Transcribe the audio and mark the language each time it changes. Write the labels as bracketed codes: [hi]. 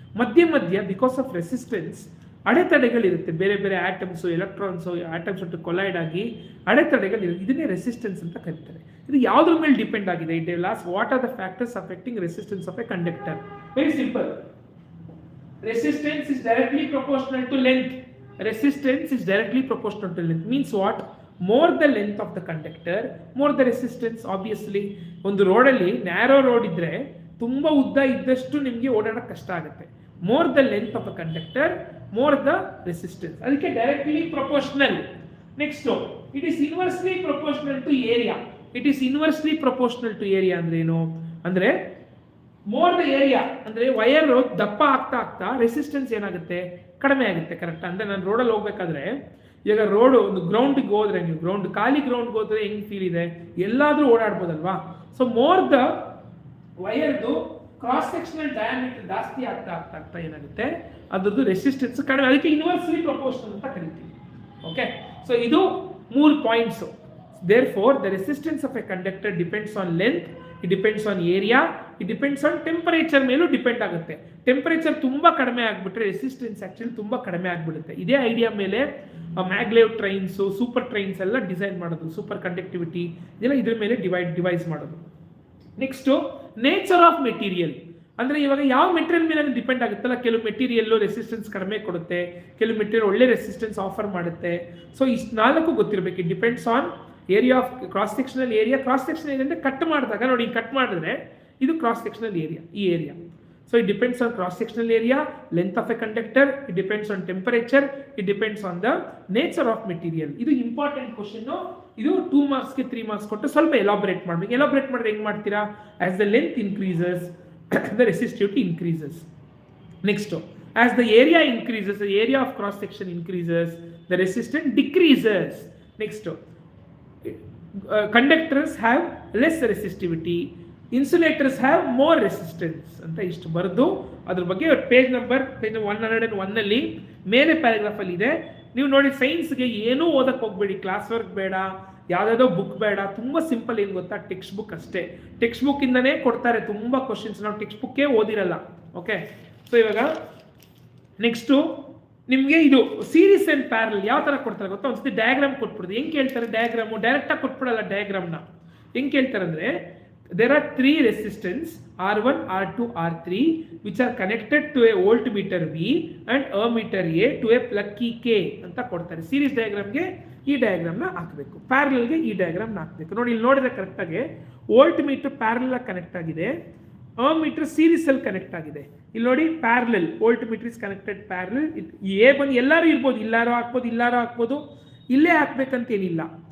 [kn] ಮಧ್ಯ because of resistance ಅಡೆತಡೆಗಳಿರುತ್ತೆ. ಬೇರೆ ಬೇರೆ ಆಟಮ್ಸು, ಎಲೆಕ್ಟ್ರಾನ್ಸು, ಆಟಮ್ಸ್ ಒಟ್ಟು ಕೊಲೈಡ್ ಆಗಿ ಅಡೆತಡೆಗಳಿರುತ್ತೆ. ಇದನ್ನೇ ರೆಸಿಸ್ಟೆನ್ಸ್ ಅಂತ ಕರೀತಾರೆ. ಇದು ಯಾವುದ್ರ ಮೇಲೆ ಡಿಪೆಂಡ್ ಆಗಿದೆ? It last [en] What are the factors affecting resistance of a conductor? [kn] Very simple. [en] Resistance is directly proportional to length. Resistance is directly proportional to length. Means what? More the length of the conductor, more the resistance. [kn] Obviously, ಒಂದು ರೋಡಲ್ಲಿ narrow road ಇದ್ರೆ ತುಂಬಾ ಉದ್ದ ಇದ್ದಷ್ಟು ನಿಮಗೆ ಓಡಾಡಕ್ಕೆ ಕಷ್ಟ ಆಗುತ್ತೆ. [en] More the length of a conductor, more the resistance. [kn] ಅದಕ್ಕೆ [en] directly proportional. Next, it is inversely proportional to area. It is inversely proportional to area [kn] ಅಂದ್ರೆ ಏನು? ಅಂದ್ರೆ ಮೋರ್ ದ ಏರಿಯಾ ಅಂದ್ರೆ ವೈರ್ ದಪ್ಪ ಆಗ್ತಾ ರೆಸಿಸ್ಟೆನ್ಸ್ ಏನಾಗುತ್ತೆ? ಕಡಿಮೆ ಆಗುತ್ತೆ. ಕರೆಕ್ಟ್. ಅಂದ್ರೆ ನಾನು ರೋಡಲ್ಲಿ ಹೋಗ್ಬೇಕಾದ್ರೆ, ಈಗ ರೋಡ್ ಒಂದು ಗ್ರೌಂಡ್ಗೆ ಹೋದ್ರೆ, ನೀವು ಖಾಲಿ ಗ್ರೌಂಡ್ಗೆ ಹೋದ್ರೆ ಹೆಂಗ್ ಫೀಲ್ ಇದೆ? ಎಲ್ಲಾದ್ರೂ ಓಡಾಡ್ಬೋದಲ್ವಾ? So more the ವೈರ್ದು cross sectional diameter ಜಾಸ್ತಿ ಆಗ್ತಾ ಏನಾಗುತ್ತೆ? ಅದ್ರದ್ದು ರೆಸಿಸ್ಟೆನ್ಸ್ ಕಡಿಮೆ. ಅದಕ್ಕೆ ಇನ್ವರ್ಸ್ಲಿ ಪ್ರಪೋರ್ಷನಲ್ ಅಂತ ಕರಿತೀವಿ. [en] okay, so [kn] ಇದು [en] 3 points. Therefore, the resistance of a conductor depends on length, it depends on area, it depends on temperature [kn] ಮೇಲೂ ಡಿಪೆಂಡ್ ಆಗುತ್ತೆ. ಟೆಂಪರೇಚರ್ ತುಂಬ ಕಡಿಮೆ ಆಗಿಬಿಟ್ರೆ ರೆಸಿಸ್ಟೆನ್ಸ್ ಆ್ಯಕ್ಚುಲಿ ತುಂಬ ಕಡಿಮೆ ಆಗಿಬಿಡುತ್ತೆ. ಇದೇ ಐಡಿಯಾ ಮೇಲೆ ಮ್ಯಾಗ್ಲೇವ್ ಟ್ರೈನ್ಸು, ಸೂಪರ್ ಟ್ರೈನ್ಸ್ ಎಲ್ಲ ಡಿಸೈನ್ ಮಾಡೋದು, ಸೂಪರ್ ಕಂಡಕ್ಟಿವಿಟಿ ಇದೆಲ್ಲ ಇದ್ರ ಮೇಲೆ ಡಿವೈಸ್ ಮಾಡೋದು. ನೆಕ್ಸ್ಟು ನೇಚರ್ ಆಫ್ ಮೆಟೀರಿಯಲ್, ಅಂದರೆ ಇವಾಗ ಯಾವ ಮೆಟೀರಿಯಲ್ ಮೇಲೆ ಡಿಪೆಂಡ್ ಆಗುತ್ತಲ್ಲ, ಕೆಲವು ಮೆಟೀರಿಯಲ್ಲು ರೆಸಿಸ್ಟೆನ್ಸ್ ಕಡಿಮೆ ಕೊಡುತ್ತೆ, ಕೆಲವು ಮೆಟೀರಿಯಲ್ ಒಳ್ಳೆ ರೆಸಿಸ್ಟೆನ್ಸ್ ಆಫರ್ ಮಾಡುತ್ತೆ. ಸೊ ಇಷ್ಟು ನಾಲ್ಕು ಗೊತ್ತಿರಬೇಕು. [en] It depends on area of cross sectional area. [kn] Cross sectional area ಅಂದರೆ ಕಟ್ ಮಾಡಿದಾಗ ನೋಡಿ, ಕಟ್ ಮಾಡಿದ್ರೆ ಇದು ಕ್ರಾಸ್ ಸೆಕ್ಷನಲ್ ಏರಿಯಾ, ಈ area. [en] So it depends on cross sectional area, length of a conductor, it depends on temperature, it depends on the nature of material. [kn] ಇದು important question. ಇದು 2 ಮಾರ್ಕ್ಸ್ಗೆ 3 marks ಕೊಟ್ಟು ಸ್ವಲ್ಪ elaborate ಮಾಡಬೇಕು. Elaborate ಮಾಡಿದ್ರೆ ಹೆಂಗೆ ಮಾಡ್ತೀರಾ? [en] As the length increases the resistivity increases. Next, as the area increases, the area of cross section increases, the resistance decreases. Next, conductors have less resistivity, insulators have more resistance [kn] ಅಂತ ಇಷ್ಟು ಬರೆದು ಅದ್ರ ಬಗ್ಗೆ page number 101 ಅಲ್ಲಿ ಮೇಲೆ paragraph ಅಲ್ಲಿ ಇದೆ. ನೀವು ನೋಡಿ, ಸೈನ್ಸ್ಗೆ ಏನೂ ಓದಕ್ಕೆ ಹೋಗ್ಬೇಡಿ, ಕ್ಲಾಸ್ ವರ್ಕ್ ಬೇಡ, ಯಾವುದಾದೋ ಬುಕ್ ಬೇಡ, ತುಂಬ ಸಿಂಪಲ್. ಏನು ಗೊತ್ತಾ? ಟೆಕ್ಸ್ಟ್ ಬುಕ್ ಅಷ್ಟೇ. ಟೆಕ್ಸ್ಟ್ ಬುಕ್ಕಿಂದನೇ ಕೊಡ್ತಾರೆ ತುಂಬ ಕ್ವಶನ್ಸ್, ನಾವು ಟೆಕ್ಸ್ಟ್ ಬುಕ್ಕೇ ಓದಿರಲ್ಲ. ಓಕೆ, ಸೊ ಇವಾಗ ನೆಕ್ಸ್ಟು ನಿಮಗೆ ಇದು ಸೀರೀಸ್ ಆ್ಯಂಡ್ ಪ್ಯಾರಲ್ ಯಾವ ಥರ ಕೊಡ್ತಾರೆ ಗೊತ್ತಾ? ಒಂದ್ಸತಿ ಡಯಾಗ್ರಾಮ್ ಕೊಟ್ಬಿಡ್ದು. ಹೆಂಗೆ ಕೇಳ್ತಾರೆ ಡಯಾಗ್ರಾಮು? ಡೈರೆಕ್ಟಾಗಿ ಕೊಟ್ಬಿಡಲ್ಲ ಡಯಾಗ್ರಾಮ್ನ. ಹೆಂಗೆ ಕೇಳ್ತಾರೆ ಅಂದರೆ, [en] there are 3 resistance R1, R2, R3 which are connected to a voltmeter V and ammeter A to a plug key K [kn] ಅಂತ ಕೊಡ್ತಾರೆ. ಸೀರೀಸ್ ಡಯಾಗ್ರಾಮ್ಗೆ ಈ ಡಯಾಗ್ರಾಮ್ನ ಹಾಕಬೇಕು, ಪ್ಯಾರಲಲ್ಗೆ ಈ ಡಯಾಗ್ರಾಮ್ನ ಹಾಕಬೇಕು. ನೋಡಿ, ಇಲ್ಲಿ ನೋಡಿದ್ರೆ ಕರೆಕ್ಟಾಗಿ ವೋಲ್ಟ್ ಮೀಟರ್ ಪ್ಯಾರಲ್ ಕನೆಕ್ಟ್ ಆಗಿದೆ, ಮೀಟರ್ ಸೀರೀಸ್ ಅಲ್ಲಿ ಕನೆಕ್ಟ್ ಆಗಿದೆ. ಇಲ್ಲಿ ನೋಡಿ, parallel [en] Voltmeter is connected parallel. [kn] A ಬಂದು ಎಲ್ಲರೂ ಇರ್ಬೋದು, ಇಲ್ಲಾರೋ ಹಾಕ್ಬೋದು, ಇಲ್ಲೇ ಹಾಕ್ಬೇಕಂತ ಏನಿಲ್ಲ.